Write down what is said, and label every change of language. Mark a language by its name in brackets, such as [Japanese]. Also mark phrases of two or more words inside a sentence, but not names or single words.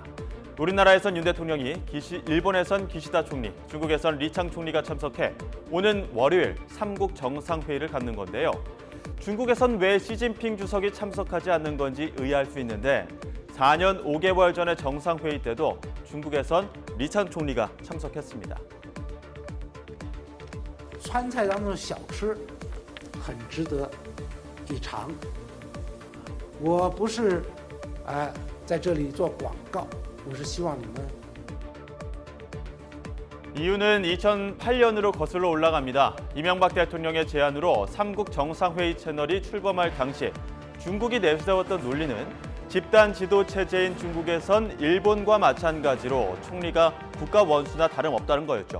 [Korean] 우리나라에선 윤 대통령이, 일본에선 기시다 총리, 중국에선 리창 총리가 참석해 오는 월요일 3국 정상회의를 갖는 건데요. 중국에선 왜 시진핑 주석이 참석하지 않는 건지 의아할 수 있는데 4년 5개월 전의 정상회의 때도 중국에선 리창 총리가 참석했습니다. [Chinese] 川菜当中的小吃很值得一尝。我不是在这里做广告，我是希望你们。 [Korean] 이유는 2008년으로 거슬러 올라갑니다. 이명박 대통령의 제안으로 3국 정상회의 채널이 출범할 당시 중국이 내세웠던 논리는 집단 지도 체제인 중국에선 일본과 마찬가지로 총리가 국가 원수나 다름없다는 거였죠.